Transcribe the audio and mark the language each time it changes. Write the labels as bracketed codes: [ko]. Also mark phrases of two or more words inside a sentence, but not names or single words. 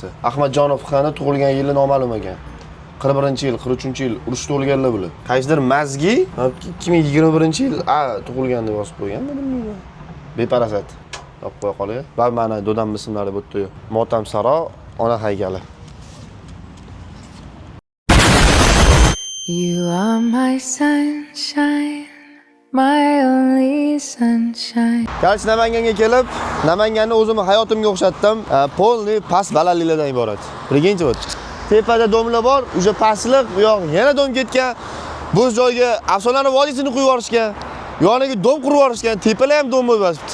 [uz] Ahmadjonov xani tug'ilgan yili noma'lum ekan. 41-yil, 43-yil urushda o'lganlar bular. Qaysidir Mazgi 2021-yil tug'ilgan deb yozib qo'yganmi bilmayman. Beparasat. Topib qo'ya qolgan. Va mana dodam ismlari bu yerda. Motam Saro, ona haykali. [en] You are my sunshine, my only sunshine. [uz] Qarshi Namanganga kelib, Namanganni o'zimni hayotimga o'xshatdim. Polni past balandliklardan iborat. Birinchi bo'l. Tepada domlar bor, o'sha pastlik, bu yoq yana dom ketgan. Bu joyga Afsonaning vodiysini qo'yib yuborishgan. Yoniga dom qurib yuborishgan, tepalar ham dom bo'lib yotibdi.